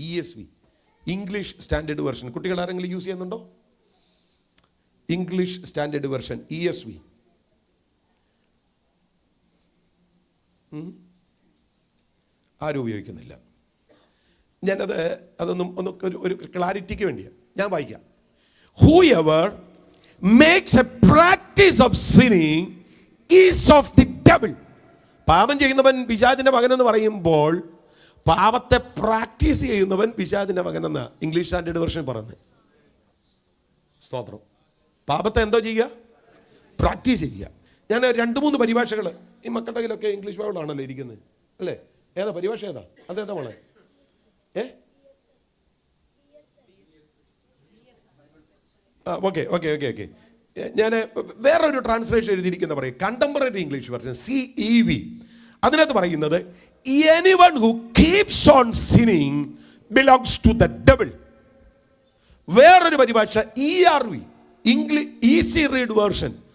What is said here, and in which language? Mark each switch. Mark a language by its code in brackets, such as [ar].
[ml] ESV, English standard version. കുട്ടികൾ ആരെങ്കിലും use ചെയ്യുന്നുണ്ടോ? English standard version ESV. ആരും ഉപയോഗിക്കുന്നില്ല. അതൊന്നും ഒരു ക്ലാരിറ്റിക്ക് വേണ്ടിയാണ് ഞാൻ വായിക്കാം. [en] Whoever makes a practice of sinning is of the devil. [ml] പാപം ചെയ്യുന്നവൻ പിശാചിന്റെ മകനെന്ന് പറയുമ്പോൾ പാപത്തെ പ്രാക്ടീസ് ചെയ്യുന്നവൻ പിശാചിന്റെ മകനെന്ന് ഇംഗ്ലീഷ് സ്റ്റാൻഡേർഡ് വെർഷൻ പറയുന്നത്. സ്തോത്രം. പാപത്തെ എന്തോ ചെയ്യുക? പ്രാക്ടീസ് ചെയ്യുക. ഞാൻ 2-3 പരിഭാഷകൾ ഈ മക്കളുടെ കയ്യിലൊക്കെ ഇംഗ്ലീഷ് ബൈബിളാണല്ലോ ഇരിക്കുന്നത്, അല്ലേ? ഏതാ പരിഭാഷ? ഏതാ? അതേതാ മോളെ? ഓക്കെ. ഞാൻ വേറൊരു ട്രാൻസ്ലേഷൻ എഴുതിയിരിക്കുന്ന പറയും, കണ്ടംപററി ഇംഗ്ലീഷ് വെർഷൻ CEV. അതിനകത്ത് പറയുന്നത് [en] anyone who keeps on sinning belongs to the devil. [ml] വേറൊരു പരിഭാഷ ERV, English easy read version.